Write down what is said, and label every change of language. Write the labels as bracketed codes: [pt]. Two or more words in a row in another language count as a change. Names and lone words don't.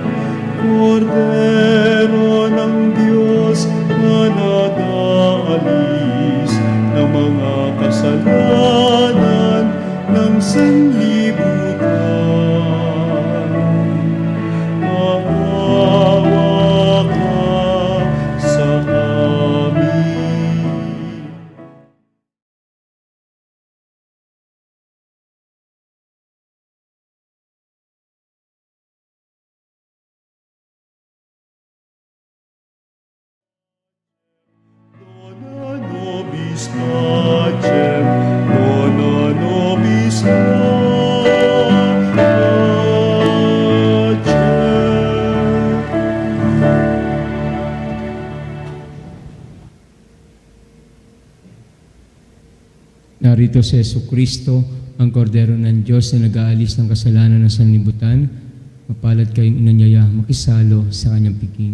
[tl] Kordero ng Diyos na nag-aalis ng mga kasalanan ng sanlibutan. Maawa ka sa amin. [la] Dona nobis pacem, dona nobis pacem. [tl] Narito si Jesucristo, ang kordero ng Diyos na nag-aalis ng kasalanan ng sanlibutan. Mapalad kayong inanyaya makisalo sa kanyang piking.